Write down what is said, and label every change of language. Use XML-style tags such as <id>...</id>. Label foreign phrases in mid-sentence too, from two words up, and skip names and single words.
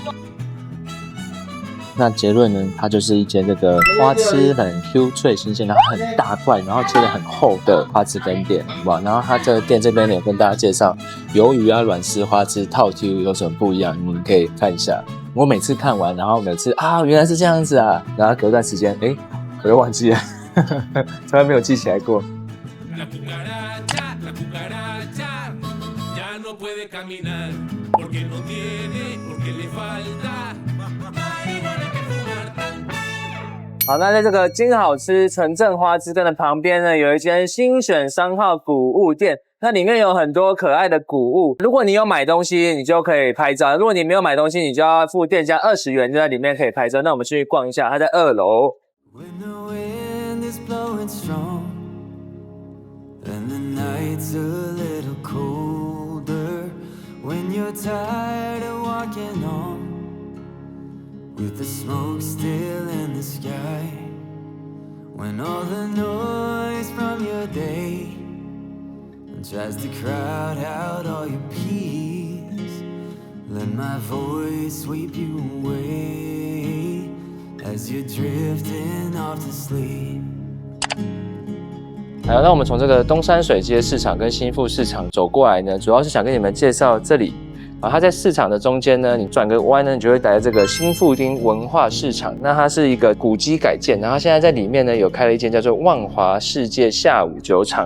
<zh>那结论呢，它就是一间这个花枝很 Q 脆新鲜，然后很大块，然后切得很厚的花枝羹店，好不好？然后它这个店这边呢，有跟大家介绍鱿鱼啊、软丝花枝、套 Q 有什么不一样，你们可以看一下。我每次看完，然后每次原来是这样子啊，然后隔段时间，我又忘记了，从来没有记起来过。</zh> <es>La cucaracha ya no puede caminar porque no tiene, porque le falta。</es> <zh>好，那在这个金好吃纯正花枝羹的旁边呢，有一间新选商号谷物店，那里面有很多可爱的谷物。如果你有买东西，你就可以拍照；如果你没有买东西，你就要付店家20 元，就在里面可以拍照。那我们去逛一下，它在2 楼。</zh> <en>When the wind is blowing strong and the night's a little colder, when you're tired of walking on with the smoke still in the sky, when all the noise from your day tries to crowd out all your peace, let my voice sweep you away as you're drifting off to sleep。</en> <zh>好，那我们从这个东山水街市场跟新富市场走过来呢，主要是想跟你们介绍这里。它在市场的中间呢，你转个弯呢，你就会来到这个新富町文化市场。那它是一个古迹改建，然后现在在里面呢有开了一间叫做万华世界下午酒厂。</zh>